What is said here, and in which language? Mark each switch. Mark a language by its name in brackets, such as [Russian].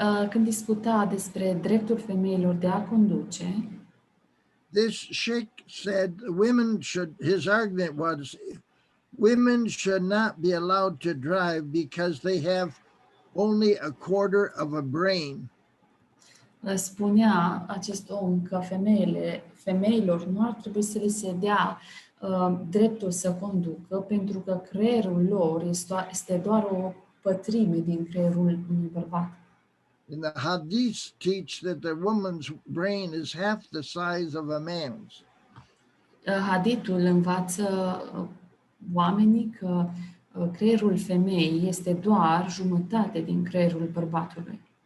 [Romanian] când discuta despre dreptul femeilor de a conduce, [English] this sheikh said his argument was women should not be allowed to drive because they have only a quarter of a brain. [Romanian] Spunea acest om că femeilor nu ar trebui să le se dea dreptul să conducă, pentru că creierul lor este doar o pătrime din creierul unui bărbat. [English] And the hadiths teach that the woman's brain is half the size of a man's. [Romanian] Hadithul învață oamenii că creierul femeii este doar jumătate din creierul bărbatului.